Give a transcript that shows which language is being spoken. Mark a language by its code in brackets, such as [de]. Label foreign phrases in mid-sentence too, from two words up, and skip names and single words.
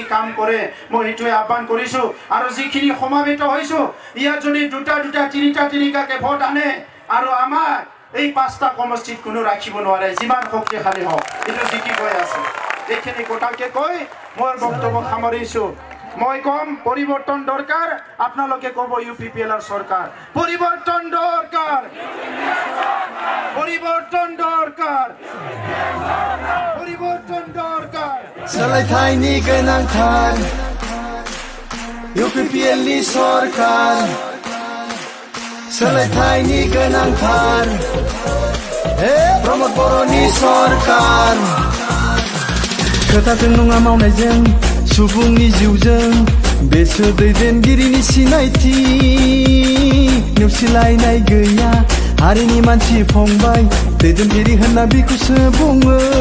[as] কাম কৰে মই এইটোৱে আহ্বান কৰিছো আৰু যিখিনি সমাবেত হৈছো ইয়াত যদি দুটা তিনিটাকে ভোট আনে আৰু আমাৰ এই 5টা সমষ্টিত কোনো ৰাখিব নোৱাৰে যিমান শক্তিশালী হওক এইটো জিকি গৈ আছে এইখিনি কথাকে কৈ মোৰ বক্তব্য সামৰিছো মই কম পৰিৱৰ্তন দৰকাৰ আপোনালোকে ক'ব ইউপিপিএলৰ চৰকাৰ পৰিৱৰ্তন দৰকাৰ পৰিৱৰ্তন দৰকাৰ পৰিৱৰ্তন দৰকাৰ [brx] सोलायथायनि गोनांथार इउपिपिएलनि सरकार सोलायथायनि गोनांथार प्रमद बर'नि सरकार खोथाजों नङा मावनायजों सुबुंनि जिउजों बेसो दैदेनगिरिनि सिनायथि नेवसिलायनाय गैया हारिनि मानसि फंबाय दैदेनगिरि होनना बिखौसो बुङो